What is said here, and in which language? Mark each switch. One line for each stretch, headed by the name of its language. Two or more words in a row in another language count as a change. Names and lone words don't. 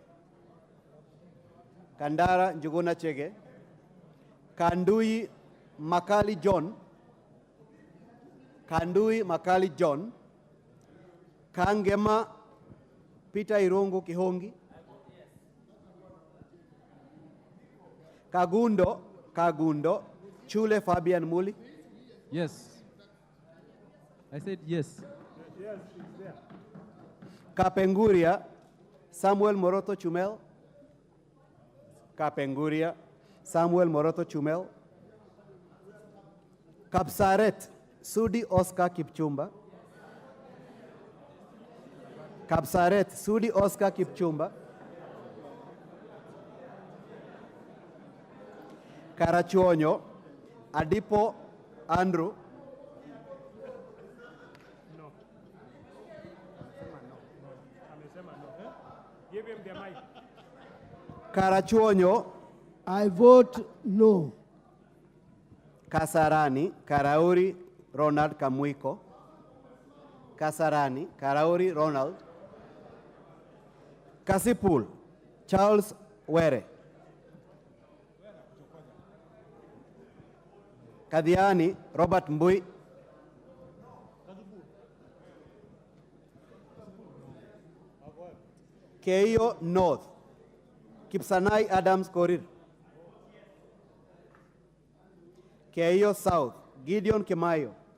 English: Kandui Makali John. Kangema Peter Irungu Kihongi. Kagundo Chule Fabian Muli. Yes. I said yes. Yes, it's there. Kapenguria Samuel Moroto Chumel. Kapsaret Sudi Oscar Kipchumba. Karachuonyo Adipo Andrew. No. Give him the mic. Karachuonyo. I vote no. Kasarani Karauri Ronald Kamuiko. Ronald. Kasipul Charles Were. Kadiani Robert Mbui. Keio North Kipsanai Adams Korir. Keio South Gideon Kemayo.